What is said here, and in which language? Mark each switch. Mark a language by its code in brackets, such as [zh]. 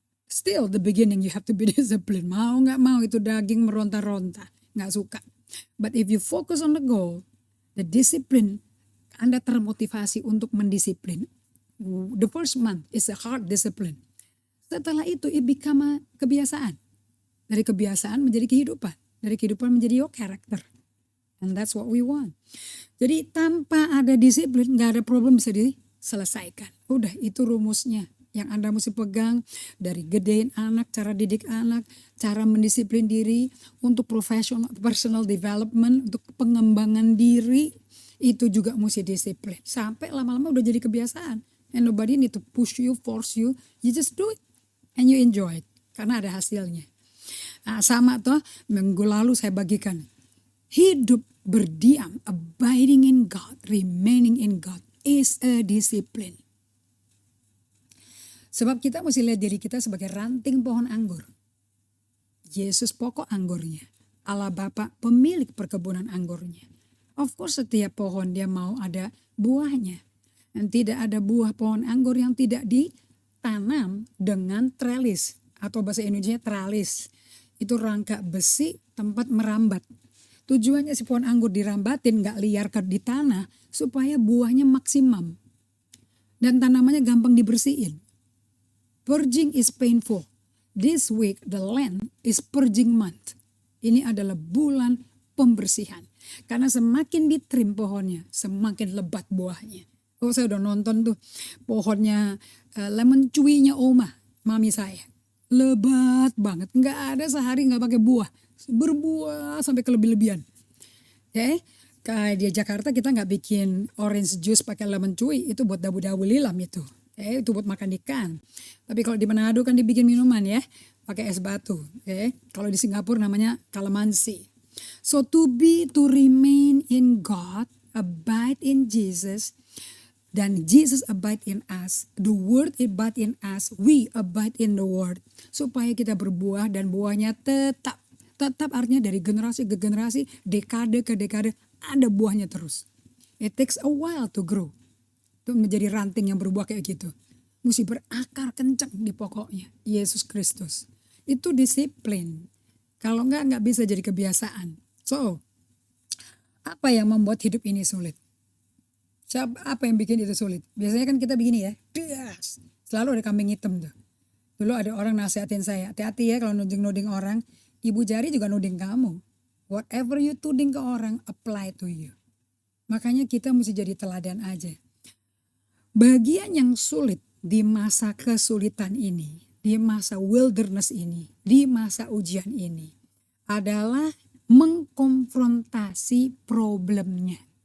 [en] Still the beginning you have to be disciplined. [id] Mau nggak mau itu daging meronta-ronta, nggak suka. [en] But if you focus on the goal, the discipline, [id] Anda termotivasi untuk mendisiplin. [en] The first month is a hard discipline. [id] Setelah itu [en] it become a [id] kebiasaan. Dari kebiasaan menjadi kehidupan. Dari kehidupan menjadi [en] your character. And that's what we want. [id] Jadi tanpa ada disiplin gak ada problem bisa diselesaikan. Udah itu rumusnya. Yang Anda mesti pegang dari gedein anak, cara didik anak, cara mendisiplin diri untuk professional, personal development, untuk pengembangan diri. Itu juga mesti disiplin. Sampai lama-lama udah jadi kebiasaan. [en] And nobody need to push you, force you. You just do it. And you enjoy it. [id] Karena ada hasilnya. Nah, sama tuh minggu lalu saya bagikan. Hidup berdiam, [en] abiding in God, remaining in God is a discipline. [id] Sebab kita mesti lihat diri kita sebagai ranting pohon anggur. Yesus pokok anggurnya. Allah Bapa pemilik perkebunan anggurnya. [en] Of course [id] setiap pohon dia mau ada buahnya. Dan tidak ada buah pohon anggur yang tidak ditanam dengan trellis. Atau bahasa Indonesia tralis. Itu rangka besi tempat merambat. Tujuannya si pohon anggur dirambatin gak liar di tanah supaya buahnya maksimum. Dan tanamannya gampang dibersihin. [en] Purging is painful. This week the land is purging month. [id] Ini adalah bulan pembersihan. Karena semakin ditrim pohonnya semakin lebat buahnya. Oh saya udah nonton tuh pohonnya lemon cuinya Oma, mami saya. Lebat banget, nggak ada sehari nggak pakai buah, berbuah sampai kelebih-lebihan. Oke, kayak di Jakarta kita nggak bikin orange juice pakai lemon cuy, itu buat dabu-dabu lilam itu. Itu buat makan ikan. Tapi kalau di Manado kan dibikin minuman ya, pakai es batu. Kalau di Singapura namanya calamansi. [en] So to remain in God, abide in Jesus. [id] Dan [en] Jesus abide in us, the word abide in us, we abide in the word. [id] Supaya kita berbuah dan buahnya tetap artinya dari generasi ke generasi, dekade ke dekade ada buahnya terus. [en] It takes a while to grow. [id] Itu menjadi ranting yang berbuah kayak gitu. Mesti berakar kencang di pokoknya, Yesus Kristus. Itu disiplin. Kalau nggak bisa jadi kebiasaan. So, apa yang membuat hidup ini sulit? Apa yang bikin itu sulit? Biasanya kan kita begini ya, das. Selalu ada kambing hitam tuh. Dulu ada orang nasihatin saya, hati-hati ya kalau nuding-nuding orang, Ibu Jari juga nuding kamu. [en] Whatever you tuding ke orang, apply to you. [id] Makanya kita mesti jadi teladan aja. Bagian yang sulit di masa kesulitan ini, di masa wilderness ini, di masa ujian ini, adalah mengkonfrontasi problemnya.